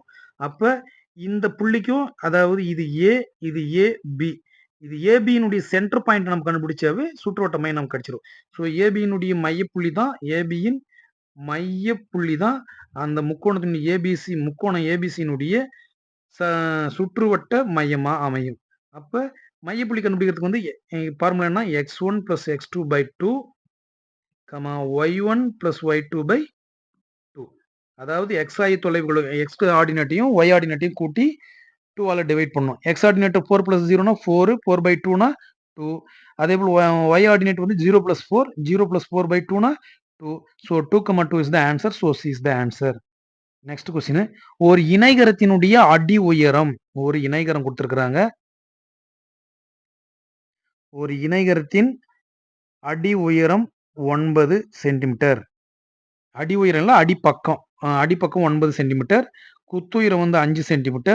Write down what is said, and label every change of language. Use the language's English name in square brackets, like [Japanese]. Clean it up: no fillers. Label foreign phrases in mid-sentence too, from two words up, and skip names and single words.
[Tamil] அப்ப இந்த புள்ளிக்கும், அதாவது இது ஏ, இது ஏபி, இது ஏபியினுடைய [English] center point [Tamil] நம்ம கண்டுபிடிச்சாவே சுற்றுவட்ட மையம் நமக்கு கிடைச்சிடும். ஸோ ஏபியினுடைய மையப்புள்ளி தான், ஏபியின் மையப்புள்ளி தான் அந்த முக்கோணத்தினுடைய ஏபிசி, முக்கோணம் ஏபிசியினுடைய சுற்றுவட்ட மையமா அமையும். அப்ப மையப்புள்ளி கண்டுபிடிக்கிறதுக்கு வந்து ஃபார்முலா என்ன? [English] x1 plus x2 by 2, y1 plus y2 by 2. [Tamil] அதாவது எக்ஸ் ஆய தொலைவுகள், எக்ஸ் ஆர்டினேட்டையும் ஒய் ஆர்டினேட்டையும் கூட்டி 2ஆல டிவைட் பண்ணும். [English] x ordinate [Tamil] 4 plus 0னா 4, 4 by 2னா 2. அதே போல் [English] y ordinate [Tamil] வந்து 0 plus 4, 0 plus 4 by 2னா 2. [English] ஸோ 2,2 is the answer. So C is the answer. next question, [Tamil] ஒரு இணைகரத்தினுடைய அடி உயரம், ஒரு இணைகரம் கொடுத்திருக்கிறாங்க. ஒரு இணைகரத்தின் அடி உயரம் 9 சென்டிமீட்டர். அடி உயரம் இல்லை, அடிப்பக்கம், அடிப்பக்கம் 9 சென்டிமீட்டர், குத்துயரம் வந்து 5 சென்டிமீட்டர்.